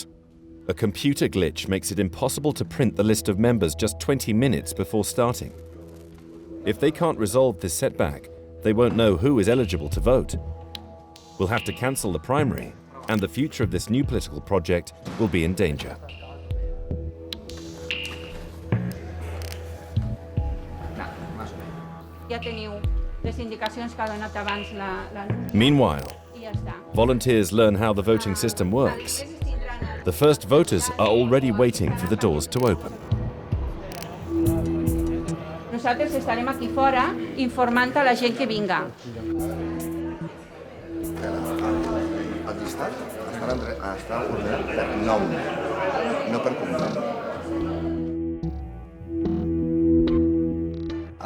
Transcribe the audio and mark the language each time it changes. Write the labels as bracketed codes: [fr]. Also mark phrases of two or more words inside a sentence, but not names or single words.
[en] A computer glitch makes it impossible to print the list of members just 20 minutes before starting. If they can't resolve this setback, they won't know who is eligible to vote. We'll have to cancel the primary, and the future of this new political project will be in danger. [ca] Ja teniu les indicacions que ha donat abans l'anunci. [en] Meanwhile, [ca] I ja està. [en] volunteers learn how the voting system works. The first voters are already waiting for the doors to open. [ca] Nosaltres estarem aquí fora informant a la gent que vinga. El llistat està ordenat per nom, no per cognom.